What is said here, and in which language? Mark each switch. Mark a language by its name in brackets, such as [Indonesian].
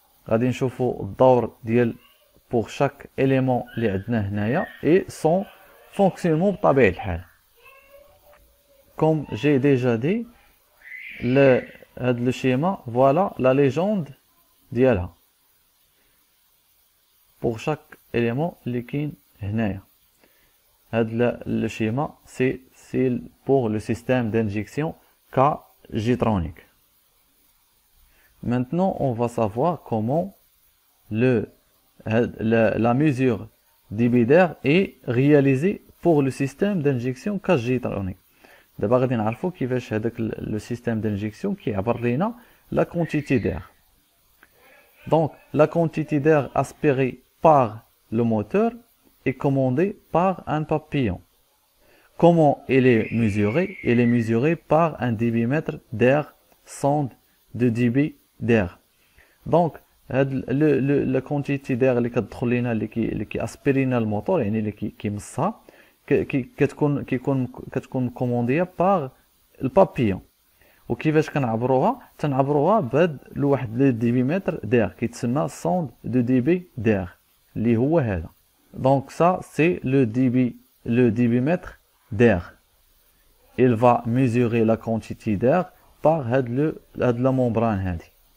[Arabic] غادي نشوفوا الدور ديال [French] pour chaque élément [Arabic] اللي عندنا هنايا [French] et son fonctionnement [Arabic] بطبيعة الحال. [French] Comme j'ai déjà dit, [Arabic] هذا [French] le schéma, voilà la légende [Arabic] ديالها. [French] Pour chaque élément [Arabic] اللي كاين هنايا. [French] هذا le schéma, c'est pour le système d'injection K-Jitronic. Maintenant, on va savoir comment la mesure débit d'air est réalisée pour le système d'injection K-Jitronic. [Arabic] دابا غادي نعرفوا كيفاش هذاك [French] le système d'injection [Arabic] كيعبر لينا [French] la quantité d'air. Donc, la quantité d'air aspirée par le moteur est commandée par un papillon. Comment elle est mesurée? Elle est mesurée par un débitmètre d'air, sonde de débit d'air. [Arabic] Donc, [French] la quantité d'air [Arabic] اللي كتدخل لينا اللي كيأسبيري لنا الموتور يعني اللي كيمصها كتكون كومونديه par البابيون. وكيفاش تنعبروها بهاد لواحد لو ديبيمتر دير كيتسمى [French] sonde de débit d'air [Arabic] اللي هو هذا. [French] Donc ça c'est le débitmètre d'air. Il va mesurer la quantité d'air par [Arabic] هاد [French] la membrane [Arabic] هذه.